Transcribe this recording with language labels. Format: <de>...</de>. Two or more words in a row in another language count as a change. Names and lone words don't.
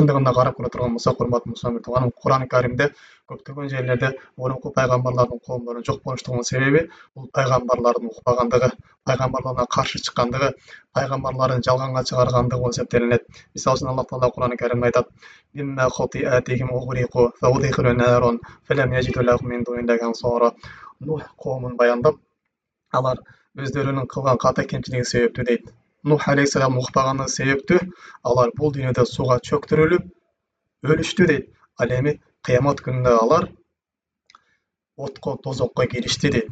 <ky>Чындыгында карап көрө турган болсок, урматтуу мусулман тууганым, Кур'ан Каримде көптөгөн жерлерде мурунку пайгамбарлардын коомдорунун жок болуштугунун себеби бул пайгамбарлардын укпагандыгы, пайгамбарларына каршы чыккандыгы, пайгамбарларын жалганга чыгаргандыгы болуп эсептелинет. Мисалы үчүн Аллах Таала Кур'ан Каримде айтат:</ky> <ar>"إنا خطيئاتهم أغرقوا فأدخلوا نارا فلم يجدوا لهم من دون الله أنصارا."</ar> <ky>Нух коомун баяндап, алар өздөрүнүн кылган ката кемчилиги себептүү дейт. Нух алейхиссалам укпагандыгы себептүү алар бул дүйнөдө сууга чөктүрүлүп өлүштү дейт. Ал эми кыямат күнүндө алар отко, тозокко киришти дейт.</ky>